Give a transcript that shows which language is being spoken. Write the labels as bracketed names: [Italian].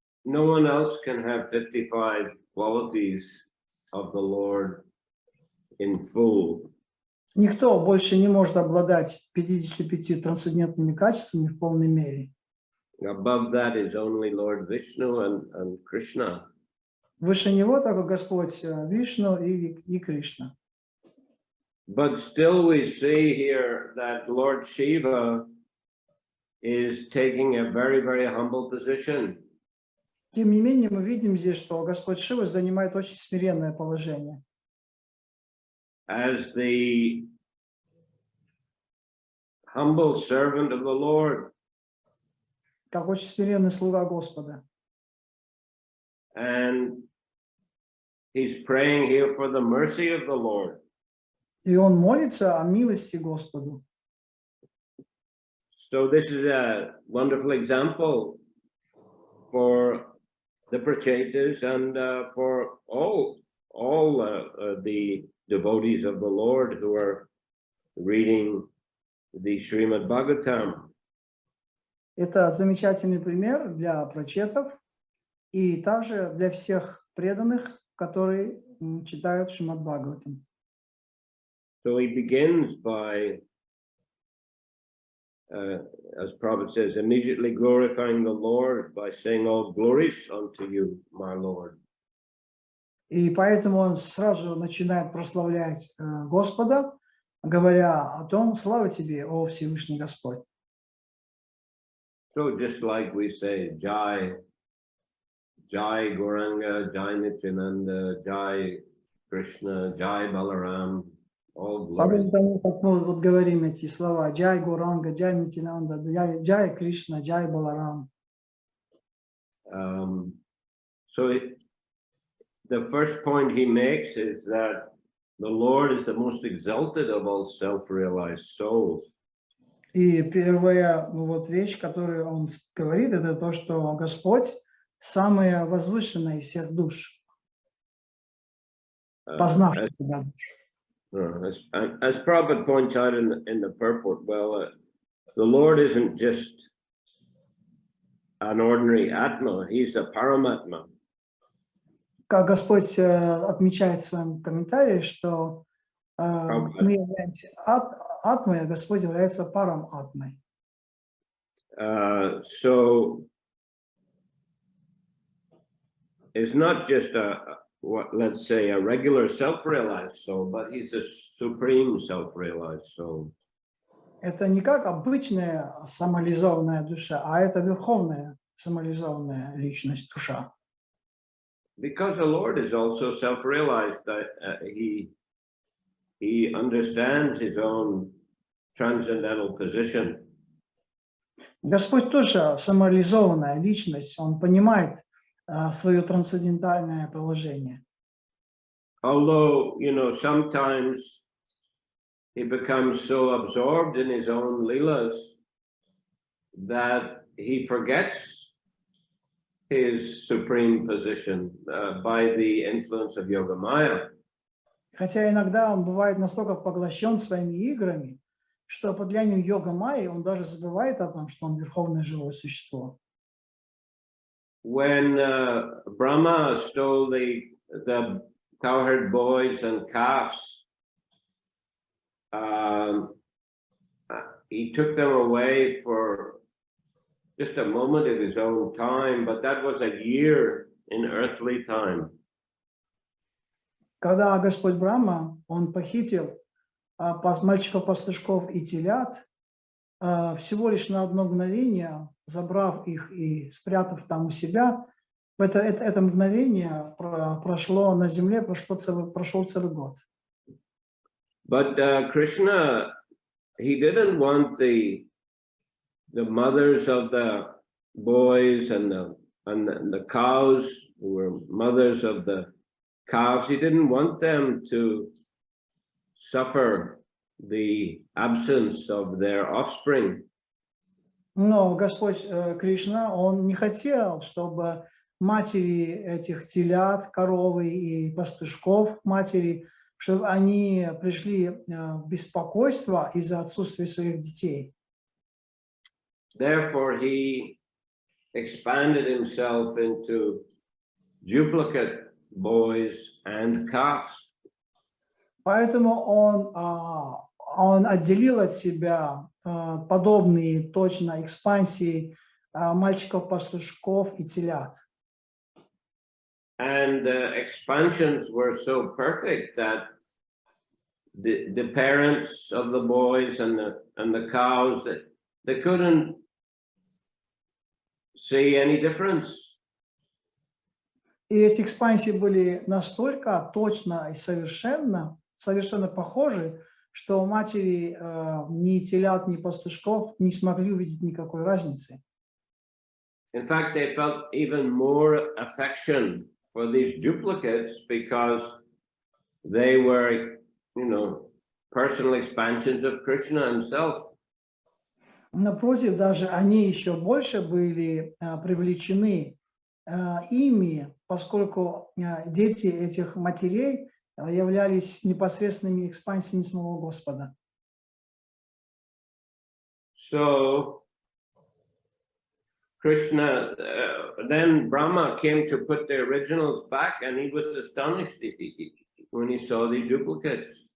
[English] No one else can have 55 qualities of the Lord in full. [Russian] Никто больше не может обладать 55 трансцендентными качествами в полной мере. [English] Above that is only Lord Vishnu and Krishna. [Russian] Выше него только Господь Вишну и Кришна. [English] But still we see here that Lord Shiva is taking a very, very humble position. [Russian] Тем не менее, мы видим здесь, что Господь Шива занимает очень смиренное положение. [English] As the humble servant of the Lord. [Russian] Как очень смиренный слуга Господа. [English] And he's praying here for the mercy of the Lord. [Russian] И он молится о милости Господу. [English] So this is a wonderful example for the Prachetas and for all the devotees of the Lord who are reading the Shrimad Bhagavatam. [Russian] Это замечательный пример для прачетов и также для всех преданных, которые читают Шримад Бхагаватам. [English] So he begins by, as Prophet says, immediately glorifying the Lord by saying, "All glories unto you, my Lord." [Russian] И поэтому он сразу начинает прославлять Господа, говоря о том: слава тебе, о Всевышний Господь. [English] So just like we say, Jai, Jai Gauranga, Jai Nityananda, Jai Krishna, Jai Balaram, all glories. [Russian] Подобно тому, как мы вот говорим эти слова: Джай Гуранга, Джай Нитянанда, Джай Кришна, Джай Баларам. [English] So the first point he makes is that the Lord is the most exalted of all self-realized souls. [Russian] И первая вот вещь, которую он говорит, это то, что Господь самая возвышенная из всех душ, познавших себя душ. [English] As Prabhupada points out in the purport, the Lord isn't just an ordinary Atma, he's a Paramatma. [Russian] Как Господь отмечает в своем комментарии, что мы являемся атмой, а Господь является парам атмой. [English] So it's not just let's say a regular self-realized soul, but he's a supreme self-realized soul. [Russian] Это не как обычная самореализованная душа, а это верховная самореализованная личность, душа. [English] Because the Lord is also self-realized, that he understands his own transcendental position. [Russian] Господь тоже самореализованная личность, он понимает свое трансцендентальное положение. [English] Although, sometimes he becomes so absorbed in his own leelas that he forgets his supreme position by the influence of Yoga Maya. [Russian] Хотя иногда он бывает настолько поглощен своими играми, что под влиянием йога майи он даже забывает о том, что он верховное живое существо. [English] When Brahma stole the cowherd boys and calves, he took them away for just a moment of his own time, but that was a year in earthly time. [Russian] Когда Господь Брахма, он похитил мальчиков-пастушков и телят, всего лишь на одно мгновение, забрав их и спрятав там у себя, это мгновение прошло на земле, прошел целый год. [English] But Krishna, he didn't want the mothers of the boys and the cows who were mothers of the calves, he didn't want them to suffer the absence of their offspring. [Russian] Но Господь Кришна, он не хотел, чтобы матери этих телят, коровы и пастушков, матери, чтобы они пришли в беспокойство из-за отсутствия своих детей. [English] Therefore, he expanded himself into duplicate boys and calves. [Russian] Поэтому он отделил от себя подобные точно экспансии мальчиков-пастушков и телят. [English] And expansions were so perfect that the parents of the boys and the cows, they couldn't see any difference. [Russian] И эти экспансии были настолько точно и совершенно похожи, что матери ни телят, ни пастушков не смогли увидеть никакой разницы. [English] In fact, they felt even more affection for these duplicates because they were, personal expansions of Krishna himself. [Russian] Напротив, даже они еще больше были привлечены ими, поскольку дети этих матерей являлись непосредственными экспансиями самого Господа. [English] So Krishna, then Brahma came to put the originals back, and he was astonished when he saw the duplicates.